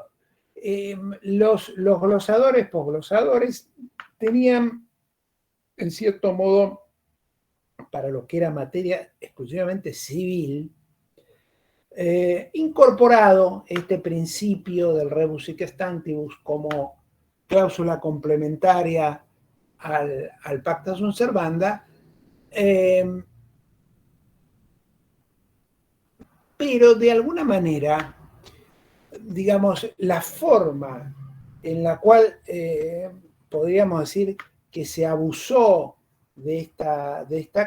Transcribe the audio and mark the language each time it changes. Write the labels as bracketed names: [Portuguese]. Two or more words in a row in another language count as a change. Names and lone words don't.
[Spanish] Los glosadores, posglosadores, tenían, en cierto modo, para lo que era materia exclusivamente civil, incorporado este principio del [Latin] rebus sic stantibus [Spanish] como cláusula complementaria al [Latin] pacta sunt servanda, [Spanish] pero de alguna manera, digamos, la forma en la cual podríamos decir que se abusó de esta